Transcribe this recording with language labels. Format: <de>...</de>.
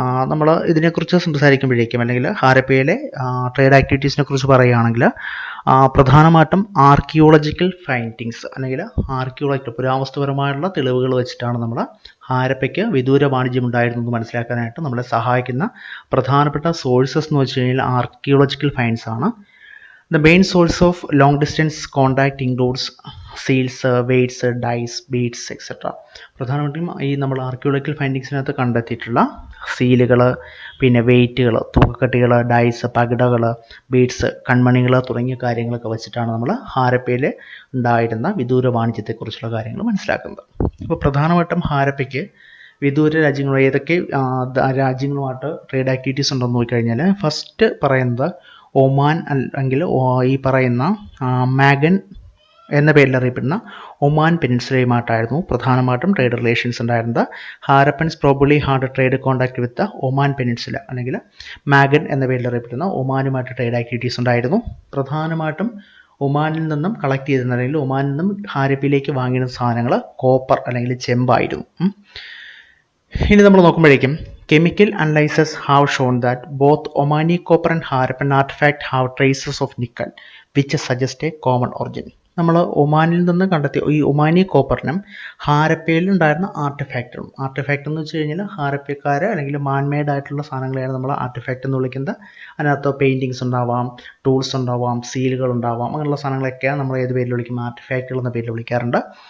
<ml>നമ്മൾ ഇതിനെക്കുറിച്ച് സംസാരിക്കുമ്പോഴേക്കും, അല്ലെങ്കിൽ ഹാരപ്പയിലെ ട്രേഡ് ആക്ടിവിറ്റീസിനെ കുറിച്ച് പറയുകയാണെങ്കിൽ പ്രധാനമായിട്ടും ആർക്കിയോളജിക്കൽ ഫൈൻഡിങ്സ് അല്ലെങ്കിൽ പുരാവസ്തുപരമായുള്ള തെളിവുകൾ വെച്ചിട്ടാണ് നമ്മൾ ഹാരപ്പയ്ക്ക് വിദൂര വാണിജ്യം ഉണ്ടായിരുന്നത് മനസ്സിലാക്കാനായിട്ട് നമ്മളെ സഹായിക്കുന്ന പ്രധാനപ്പെട്ട സോഴ്സസ് എന്ന് വെച്ച് കഴിഞ്ഞാൽ ആർക്കിയോളജിക്കൽ ഫൈൻഡ്സ് ആണ്.</ml> <en>The main source of long distance contact includes seals, weights, dice, beads, etc.</en> <ml>പ്രധാനമായിട്ടും ഈ നമ്മൾ ആർക്കിയോളജിക്കൽ ഫൈൻഡിങ്സിനകത്ത് കണ്ടെത്തിയിട്ടുള്ള സീലുകൾ, പിന്നെ വെയ്റ്റുകൾ, തൂക്കക്കട്ടികൾ, ഡൈസ്, പകിടകൾ, ബീഡ്സ്, കൺമണികൾ തുടങ്ങിയ കാര്യങ്ങളൊക്കെ വെച്ചിട്ടാണ് നമ്മൾ ഹാരപ്പയിൽ ഉണ്ടായിരുന്ന വിദൂര വാണിജ്യത്തെക്കുറിച്ചുള്ള കാര്യങ്ങൾ മനസ്സിലാക്കുന്നത്. അപ്പോൾ പ്രധാനമായിട്ടും ഹാരപ്പയ്ക്ക് വിദൂര രാജ്യങ്ങൾ ഏതൊക്കെ രാജ്യങ്ങളുമായിട്ട് ട്രേഡ് ആക്ടിവിറ്റീസ് ഉണ്ടെന്ന് നോക്കിക്കഴിഞ്ഞാൽ ഫസ്റ്റ് പറയുന്നത് ഒമാൻ, അല്ലെങ്കിൽ ഈ പറയുന്ന മാഗൻ എന്ന പേരിൽ അറിയപ്പെടുന്ന ഒമാൻ പെനിൻസുലയുമായിട്ടായിരുന്നു പ്രധാനമായിട്ടും ട്രേഡ് റിലേഷൻസ് ഉണ്ടായിരുന്നത്.</ml> <en>Harappans probably had trade contact with Oman peninsula,</en> <ml>അല്ലെങ്കിൽ മാഗൻ എന്ന പേരിൽ അറിയപ്പെടുന്ന ഒമാനുമായിട്ട് ട്രേഡ് ആക്ടിവിറ്റീസ് ഉണ്ടായിരുന്നു. പ്രധാനമായിട്ടും ഒമാനിൽ നിന്നും കളക്ട് ചെയ്തിരുന്ന, അല്ലെങ്കിൽ ഒമാനിൽ നിന്നും ഹാരപ്പയിലേക്ക് വാങ്ങിയിരുന്ന സാധനങ്ങൾ കോപ്പർ അല്ലെങ്കിൽ ചെമ്പായിരുന്നു. ഇനി നമ്മൾ നോക്കുമ്പോഴേക്കും</ml> <en>chemical analysis have shown that both Omani copper and Harappan artifact have traces of nickel, which suggest a common origin.</en> <ml>നമ്മൾ ഒമാനിൽ നിന്ന് കണ്ടെത്തിയ ഈ ഒമാനി കോപ്പറിനും ഹാരപ്പയിൽ ഉണ്ടായിരുന്ന ആർട്ടിഫാക്റ്റ് എന്ന് വെച്ച് കഴിഞ്ഞാൽ ഹാരപ്പക്കാർ അല്ലെങ്കിൽ മാൻമെയ്ഡ് ആയിട്ടുള്ള സാധനങ്ങളെയാണ് നമ്മൾ ആർട്ടിഫാക്റ്റ് എന്ന് വിളിക്കുന്നത്. അതിനകത്ത് പെയിൻറ്റിങ്സ് ഉണ്ടാവാം, ടൂൾസ് ഉണ്ടാവാം, സീലുകൾ ഉണ്ടാവാം, അങ്ങനെയുള്ള സാധനങ്ങളൊക്കെയാണ് നമ്മൾ ഏത് പേരിൽ വിളിക്കും, ആർട്ടിഫാക്റ്റുകൾ എന്ന പേരിൽ വിളിക്കാറുണ്ട്.</ml>